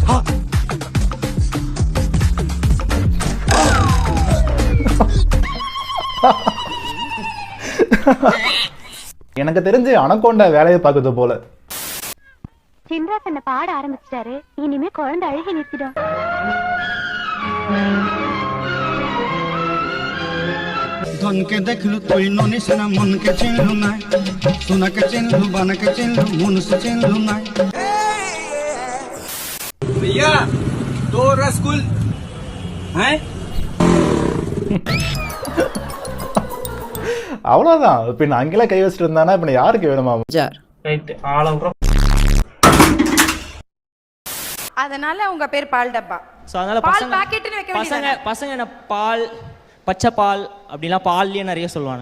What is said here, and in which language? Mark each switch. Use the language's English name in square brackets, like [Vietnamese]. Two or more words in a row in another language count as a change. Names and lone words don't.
[Tamil] எனக்கு தெரிஞ்சு அனகோண்டா வேலையை பார்க்குது போல. சின்ராஸ் என்ன பாட ஆரம்பிச்சிட்டாரு, இனிமே குழந்தை அழுகி நிறுத்திடும். [Bangla] ধনকে দেখলু তুই ননিস না, মনকে চিনলু না, সোনাকে চিনলু, বানাকে চিনলু, মনুষ্য চিনলু না। [Hindi] भैया 2 रसगुल हैं? [Tamil] அவ்வளவுதான். பின்ன அங்கெல்லாம் கை வச்சுட்டு இருந்தானா பின்ன யாருக்கு வேணுமா? அதனால உங்க பேர் பால் டப்பா. சோ அதனால பால் பாக்கெட்னு வைக்க வேண்டியது. பசங்க என்ன பால், பச்சை பால் அப்படிலாம் பால்லயே நிறைய சொல்லுவாங்க.